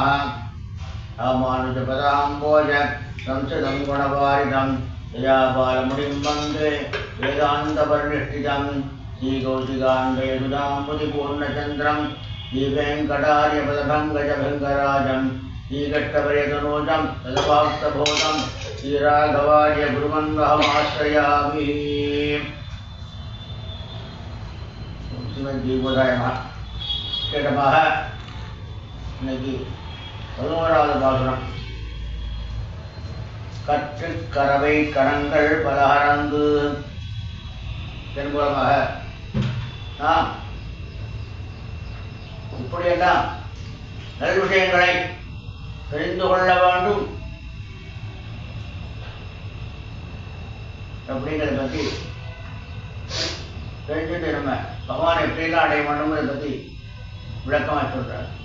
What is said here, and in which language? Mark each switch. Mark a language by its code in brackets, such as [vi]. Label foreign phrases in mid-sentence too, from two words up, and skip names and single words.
[sa] रामानुजपदाम्बोज संस्कृतं गुणवारिधं दयापालमुनिं वन्दे वेदान्तपरिनिष्ठितं श्रीकौशिकान्वयसुधाम्बुधिपूर्णचन्द्रं श्रीवेङ्कटार्यपदभङ्गजभङ्गराजं श्रीकष्टवर्यतनूजं तदभाक्तबोधं श्रीराघवार्य गुरुमन्वहमाश्रयामि। श्रीमद्भूषाय नमः। [ta] கேட்டமாக இன்னைக்கு 11வது பாசுரம். கற்று கரவை கணங்கள் பலஹரந்து என்பதாக நாம் இப்படியெல்லாம் நல் விஷயங்களை தெரிந்து கொள்ள வேண்டும் அப்படிங்கிறத பற்றி தெரிஞ்சுட்டு நம்ம பகவான் எப்படிலாம் அடைய வேண்டும்ங்கிறத பற்றி விளக்கமாக சொல்றார்.